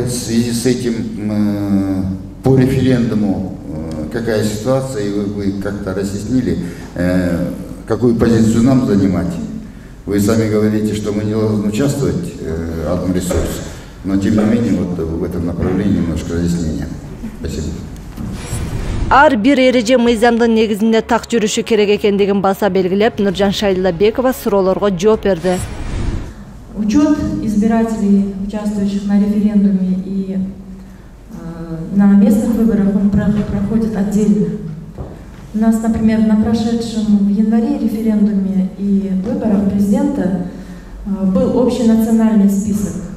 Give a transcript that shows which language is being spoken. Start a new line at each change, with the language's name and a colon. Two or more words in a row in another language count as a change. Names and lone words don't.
Russian: В связи с этим по референдуму какая ситуация, и вы как-то разъяснили, какую позицию нам занимать. Вы сами говорите, что мы не должны участвовать одном ресурсе, но тем не менее вот в этом направлении немножко разъяснения. Спасибо.
Kyrgyz: Ар бир эреже мыйзамдын негизинде так жүрүшү керек экендигин баса белгилеп, Нуржан Шайлдабекова суроолорго жооп берди.
Russian: Учет избирателей, участвующих на референдуме и на местных выборах, он проходит отдельно. У нас, например, на прошедшем в январе референдуме и выборах президента был общенациональный список.